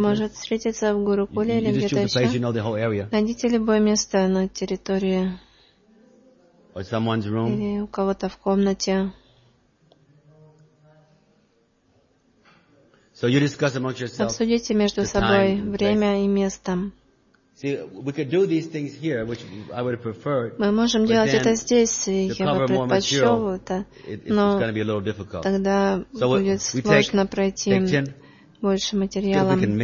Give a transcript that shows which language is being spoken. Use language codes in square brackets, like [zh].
[ru] Может встретиться в Гурукуле или где-то еще? [en] You know the whole area. [ru] Найдите любое место на территории. [en] Or someone's room. [ru] Или у кого-то в комнате. [en] So you discuss amongst yourselves. [ru] Обсудите между собой время и место. [en] See, we could do these things here, which I would have preferred. [ru] Мы можем делать это здесь, я бы предпочел это, но тогда будет сложно пройти больше материала.